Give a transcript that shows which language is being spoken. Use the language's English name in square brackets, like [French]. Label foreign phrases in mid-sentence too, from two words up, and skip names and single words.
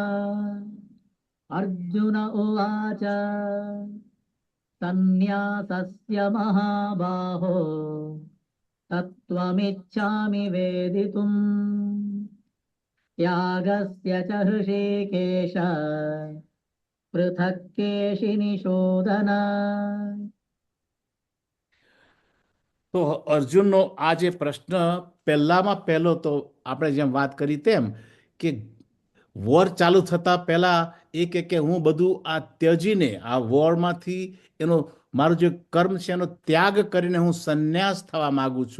[Sanskrit] अर्जुन उवाच सन्न्यासस्य महाबाहो तत्त्वमिच्छामि वेदितुम् त्यागस्य च हृषीकेश पृथक् केशिनिषोदन। [Gujarati] તો અર્જુનનો આ જે પ્રશ્ન પહેલામાં પહેલો તો આપણે જેમ વાત કરી તેમ કે વોર ચાલુ થતા પહેલા એ કે હું બધું આ ત્યજીને આ વોરમાંથી એનો મારું જે કર્મ છે એનો ત્યાગ કરીને હું સંન્યાસ થવા માગું છું.